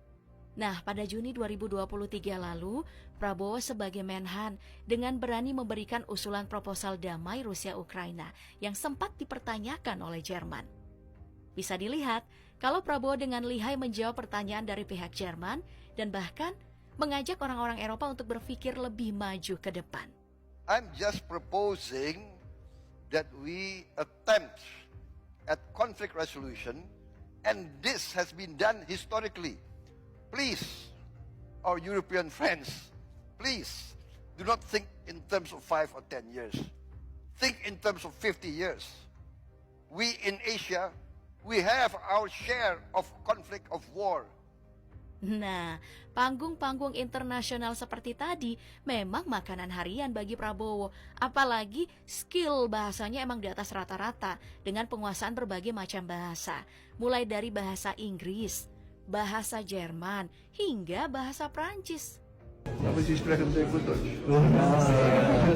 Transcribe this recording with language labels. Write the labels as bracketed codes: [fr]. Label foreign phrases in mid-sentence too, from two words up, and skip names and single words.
[id] Nah, pada Juni 2023 lalu, Prabowo sebagai Menhan dengan berani memberikan usulan proposal damai Rusia-Ukraina yang sempat dipertanyakan oleh Jerman. Bisa dilihat kalau Prabowo dengan lihai menjawab pertanyaan dari pihak Jerman dan bahkan mengajak orang-orang Eropa untuk berpikir lebih maju ke depan. [en] I'm just proposing that we attempt at conflict resolution, and this has been done historically. Please, our European friends, please do not think in terms of 5 or 10 years. Think in terms of 50 years. We in Asia, we have our share of conflict of war. [id] Nah, panggung-panggung internasional seperti tadi memang makanan harian bagi Prabowo. Apalagi skill bahasanya emang di atas rata-rata dengan penguasaan berbagai macam bahasa. Mulai dari bahasa Inggris, bahasa Jerman, hingga bahasa Prancis. [de] Aber Sie sprechen sehr gut Deutsch.